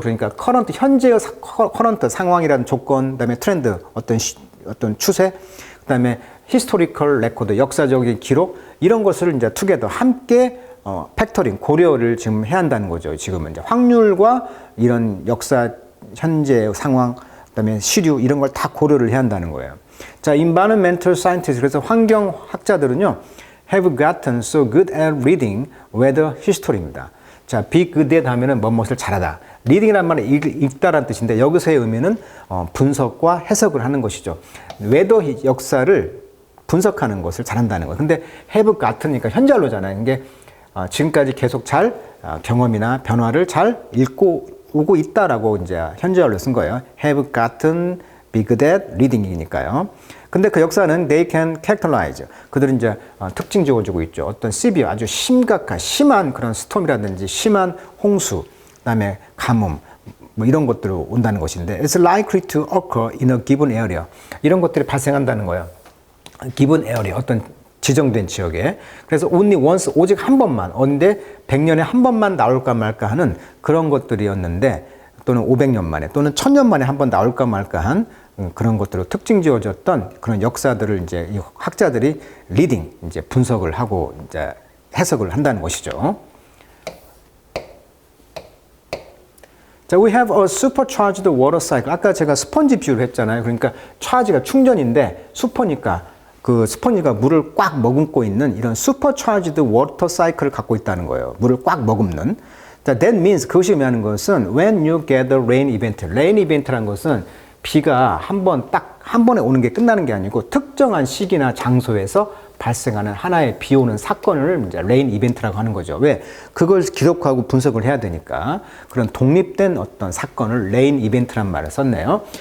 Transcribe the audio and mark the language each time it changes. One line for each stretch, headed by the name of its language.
Korean: 그러니까 current, 현재의 current 상황이라는 조건, 그다음에 트렌드, 어떤 추세, 그다음에 historical record, 역사적인 기록, 이런 것을 이제 together 함께 팩터링, 고려를 지금 해야 한다는 거죠. 지금은 이제 확률과 이런 역사, 현재 상황, 그다음에 시류 이런 걸 다 고려를 해야 한다는 거예요.
English: 자, environmental scientists,
Korean: 그래서 환경학자들은요,
English: have gotten so good at reading weather history입니다.
Korean: 자, be good at 하면은 무엇을 잘하다. reading이란 말은 읽다라는 뜻인데 여기서의 의미는 분석과 해석을 하는 것이죠. 웨더 역사를 분석하는 것을 잘한다는 거예요. 근데 have gotten이니까 현재완료잖아요. 이게 지금까지 계속 잘 경험이나 변화를 잘 읽고 오고 있다라고 이제 현재완료 쓴 거예요.
English: have gotten, be good at reading
Korean: 이니까요. 근데 그 역사는
English: they can characterize.
Korean: 그들은 이제 특징 지어주고 있죠. 어떤 severe, 아주 심한 그런 스톰이라든지 심한 홍수, 그다음에 가뭄, 뭐 이런 것들로 온다는 것인데,
English: it's likely to occur in a given area.
Korean: 이런 것들이 발생한다는 거예요. given area, 어떤 지정된 지역에. 그래서
English: only once,
Korean: 오직 한 번만, 언제 100년에 한 번만 나올까 말까 하는 그런 것들이었는데, 또는 500년 만에, 또는 1000년 만에 한 번 나올까 말까 한 그런 것들로 특징 지어졌던 그런 역사들을 이제 이 학자들이 리딩, 이제 분석을 하고 이제 해석을 한다는 것이죠.
English: 자, we have a supercharged water cycle.
Korean: 아까 제가 스펀지 비유를 했잖아요. 그러니까 차지가 충전인데 슈퍼니까 그 스펀지가 물을 꽉 머금고 있는 이런
English: supercharged water cycle
Korean: 을 갖고 있다는 거예요. 물을 꽉 머금는.
English: 자, that means
Korean: 그것이 의미하는 것은
English: when you get a rain event.
Korean: rain event라는 것은 비가 한 번에 오는 게 끝나는 게 아니고 특정한 시기나 장소에서 발생하는 하나의 비 오는 사건을 이제 레인 이벤트라고 하는 거죠. 왜? 그걸 기록하고 분석을 해야 되니까 그런 독립된 어떤 사건을 레인 이벤트란 말을 썼네요.